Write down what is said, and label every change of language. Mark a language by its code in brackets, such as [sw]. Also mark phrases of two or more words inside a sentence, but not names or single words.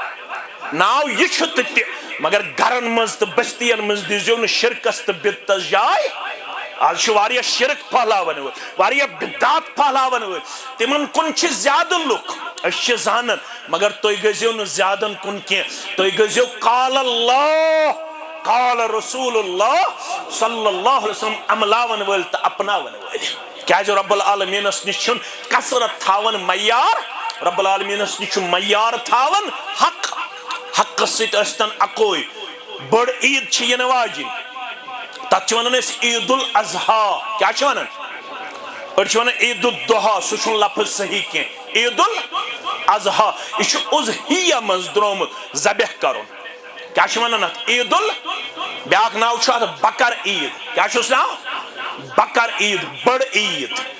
[ks] ناو یہِ چھُ تہِ مگر گرن منٛز تہٕ بستین منٛز دیٖزیو نہٕ شرکس تہٕ بدعتس جاے آز چھُ واریاہ شرک پھہلاون وٲلۍ واریاہ بدعات پھہلاون وٲلۍ تِمن کُن چھِ زیادٕ لُکھ أسۍ چھِ زانان مگر تُہۍ گٔژھِو نہٕ زیادن کُن کینٛہہ تُہۍ گٔژھِو [ar] قال اللہ قال رسول اللہ صلی اللہ علیہ وسلم [ks] عملاون وٲلۍ تہٕ اپناون وٲلۍ کیازِ رب العالمیٖنس نِش چھُنہٕ کثرت تھاون معیار رب العالمیٖنس نِش چھُ معیار تھاون حق حقس سۭتۍ ٲسۍتن اکوے بٔڑ عیٖد چھِ یِنہٕ واجِنۍ تتھ چھِ ونان أسۍ عید الاضحیٰ کیٛاہ چھِ ونان أڑۍ چھِ ونان عید الضحیٰ سُہ چھُنہٕ لفظ صحیح کینٛہہ عید الاضحیٰ یہِ چھُ اُضحیہ منٛز درٛومُت ذبح کرُن کیٛاہ چھِ ونان اتھ عید بیاکھ ناو چھُ اتھ بکر عید کیٛاہ چھُس ناو بکر عید بٔڑ عید